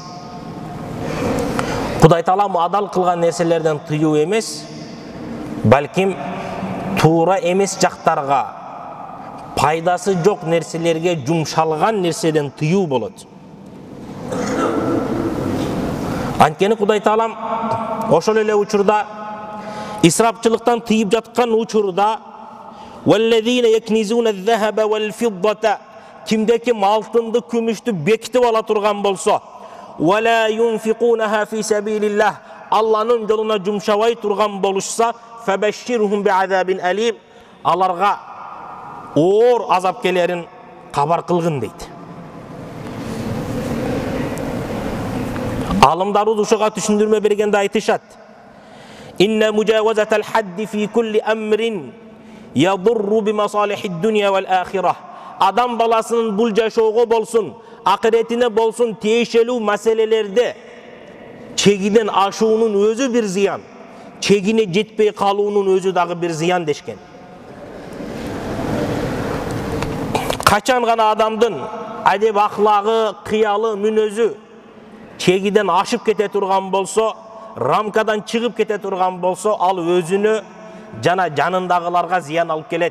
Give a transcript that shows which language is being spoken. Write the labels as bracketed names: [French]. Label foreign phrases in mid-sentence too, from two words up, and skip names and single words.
[Kyrgyz] Кудай Таалам адал кылган нерселерден тыюу эмес, балким туура эмес жактарга, пайдасы жок нерселерге жумшалган нерседен тыюу болот. Анткени Кудай Таалам ошол эле учурда исрапчылыктан тыйып жаткан учурда [Arabic] والذين يكنزون الذهب والفضة, [Kyrgyz] кимде ким алтынды, күмүштү бекитип ала турган болсо, [Arabic] ولا ينفقونها في سبيل الله, [Kyrgyz] Алланын жолуна жумшабай турган болушса, [Arabic] فبشرهم بعذاب أليم, [Kyrgyz] аларга оор азап келерин кабар кылгын дейт. Алымдарыбыз ушуга түшүндүрмө бергенде айтышат. [Arabic] إن مجاوزة الحد في كل أمر يضر بمصالح الدنيا والآخرة. [Kyrgyz] Адам баласынын бул жашоого болсун, акыретине болсун тиешелүү маселелерде чегинен ашуунун өзү бир зыян, чегине жетпей калуунун өзү дагы бир зыян дешкен. Качан гана адамдын адеп ахлагы, кыялы, мүнөзү чегиден ашып кете турган болсо, рамкадан чыгып кете турган болсо, ал өзүнө жана жанындагыларга зыян алып келет.